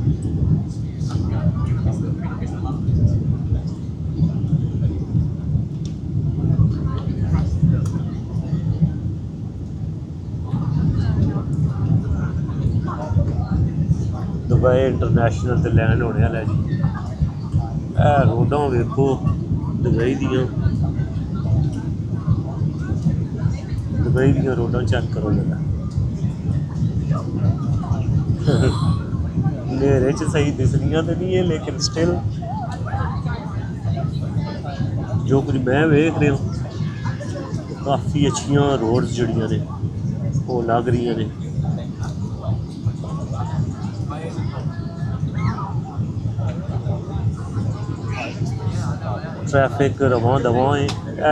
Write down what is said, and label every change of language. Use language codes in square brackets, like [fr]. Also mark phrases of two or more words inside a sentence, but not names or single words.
[pa] دبئی انٹرنیشنل تے لینڈ ہونے والا جی. اے روڈاں ویکھو دبئی دیاں. دبئی دیاں روڈاں چیک کرو ذرا. نیرے چ صحیح دسدیاں تے نہیں ہے لیکن سٹل جو کچھ میں ویکھ رہا ہوں کافی اچھیاں روڈز جڑیاں نے وہ لگ رہی نے. ٹریفک رواں دواں ہے.